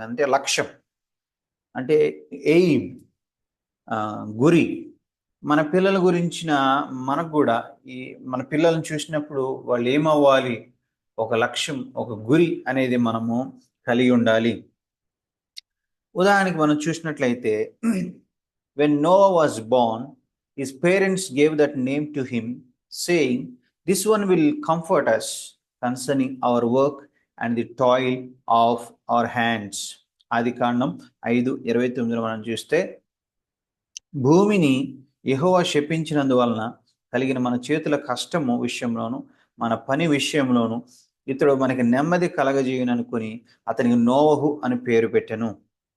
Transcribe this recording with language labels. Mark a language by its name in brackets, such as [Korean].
[Telugu] అంటే లక్ష్యం, అంటే ఎయిమ్, గురి. మన పిల్లల గురించిన మనకు కూడా మన పిల్లల్ని చూసినప్పుడు వాళ్ళు ఏమవ్వాలి, ఒక లక్ష్యం, ఒక గురి అనేది మనము కలిగి ఉండాలి. ఉదాహరణకి మనం చూసినట్లయితే, [English] when Noah was born, his parents gave that name to him, saying, "This one will comfort us concerning our work and the toil of our hands." [Telugu] ఆదికాండం 5:29 మనం చూస్తే, భూమిని యెహోవా శపించినందువలన కలిగిన మన చేతుల కష్టము విషయంలోను, మన పని విషయంలోను ఇతడు మనకి నెమ్మది కలగజేయననుకుని అతనికి నోవహు అని పేరు పెట్టెను.